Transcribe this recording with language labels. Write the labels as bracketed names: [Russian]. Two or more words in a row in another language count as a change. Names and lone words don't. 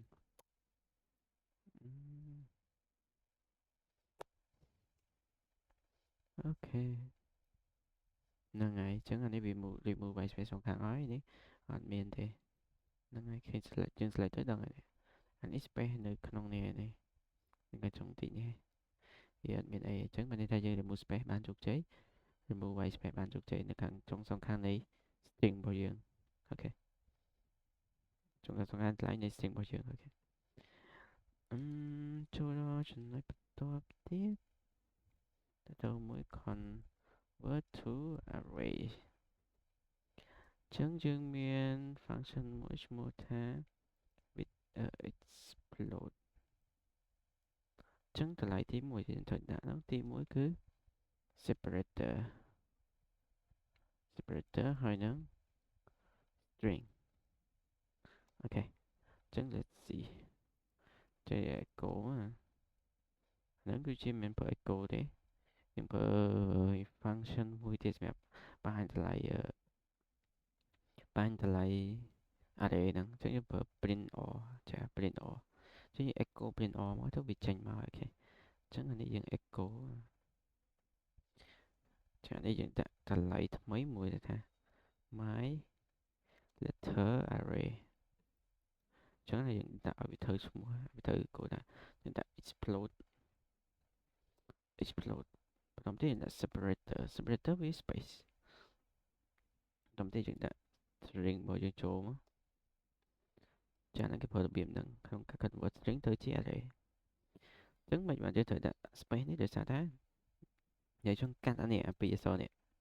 [Khmer] អូខេហ្នឹងហើយចឹងអានេះវា [English] remove white space [Khmer] សងខាងហើយនេះអត់មាន ទេហ្នឹងហើយឃើញ select យើង select ទៅដឹងហើយអានេះ space នៅក្នុងនេះនៅខាងចុងតិចនេះវាអត់មានអីអញ្ចឹងបានន័យថាយើង [English] remove space [Khmer] បានជោគជ័យ [English] remove white space [Khmer] បានជោគជ័យនៅខាងចុងសងខាងនៃ string របស់យើងអូខេចុងសងខាងថ្លៃនៃ string របស់យើងអូខេ ចូលដល់ចំណុចបន្ទាប់ទៀតទៅមួយ [English] convert to array [Khmer] ចឹងយើងមាន function មួយឈ្មោះថា [English] with explode [Khmer] ចឹងតម្លៃទី1យើងត្រូវដាក់នោះទី1គឺ separator ហើយនឹង string អូខេចឹង [English] let's see [Khmer] ចេះ echo ហ្នឹងគឺជាមិនប្រើ echo ទេយើងប្រើ function មួយទៀតសម្រាប់បង្ហាញតម្លៃ array ហ្នឹងចឹងយើងប្រើ [English] print or [Khmer] ចា [English] print or [Khmer] ចឹងយើង [English] echo print or [Khmer] មកទៅវាចេញមកអូខេចឹងអានេះយើង echo ចានេះយើងដាក់តម្លៃថ្មីមួយទៅថា [English] my letter array [Khmer] ចឹងយើងដាក់ឲ្យវាត្រូវឈ្មោះវាត្រូវគោលថាយើងដាក់ explode បន្តទៀតដាក់ separator វា space បន្តទៀតយើងដាក់ string របស់យើងចូលមកចាហ្នឹងគេប្រើរបៀបហ្នឹងក្នុងការ [English] convert string [Khmer] ទៅជា array ចឹងមិនបានយើងត្រូវដាក់ space នេះដោយសារថាយើងចង់កាត់អានេះអាពីរអក្សរនេះ